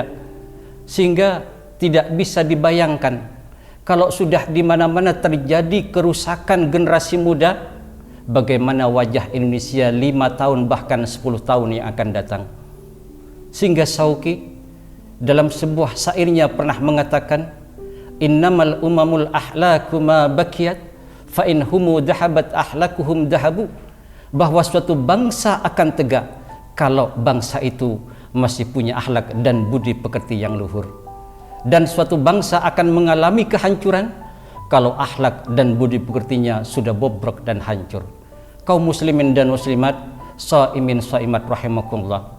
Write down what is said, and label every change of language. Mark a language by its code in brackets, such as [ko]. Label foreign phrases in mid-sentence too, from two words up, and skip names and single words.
[id] Sehingga tidak bisa dibayangkan kalau sudah di mana-mana terjadi kerusakan generasi muda, bagaimana wajah Indonesia 5 tahun bahkan 10 tahun yang akan datang. Sehingga Shauqi dalam sebuah syairnya pernah mengatakan, [ar] إنما الأمم الأخلاق ما بقيت فإن هم ذهبت أخلاقهم ذهبوا, [id] bahwa suatu bangsa akan tegak kalau bangsa itu masih punya akhlak dan budi pekerti yang luhur, dan suatu bangsa akan mengalami kehancuran kalau akhlak dan budi pekertinya sudah bobrok dan hancur. Kaum muslimin dan muslimat, [ar] صائمين صائمات رحمكم الله.